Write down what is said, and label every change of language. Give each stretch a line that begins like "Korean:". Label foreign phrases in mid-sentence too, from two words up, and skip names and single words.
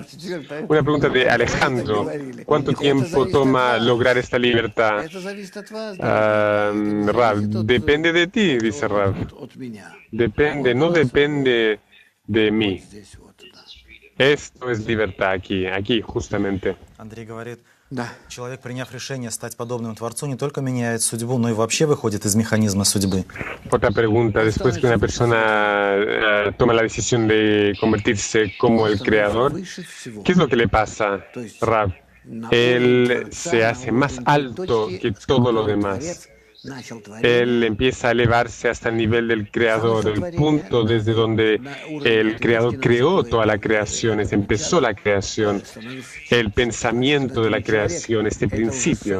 Spanish: Una pregunta de Alejandro. ¿Cuánto tiempo toma lograr esta libertad? Rav, depende de ti, dice Rav. Depende, no depende de mí. Esto es libertad aquí justamente.
Russian: Андрей говорит, человек, приняв решение стать подобным Творцу, не только меняет судьбу, но и вообще выходит из механизма судьбы.
Spanish: Otra pregunta, después que una persona toma la decisión de convertirse como el Creador, ¿qué es lo que le pasa, Rav? Él se hace más alto que todo lo demás. Él empieza a elevarse hasta el nivel del creador, el punto desde donde el creador creó toda la creación, empezó la creación, el pensamiento de la creación, este principio.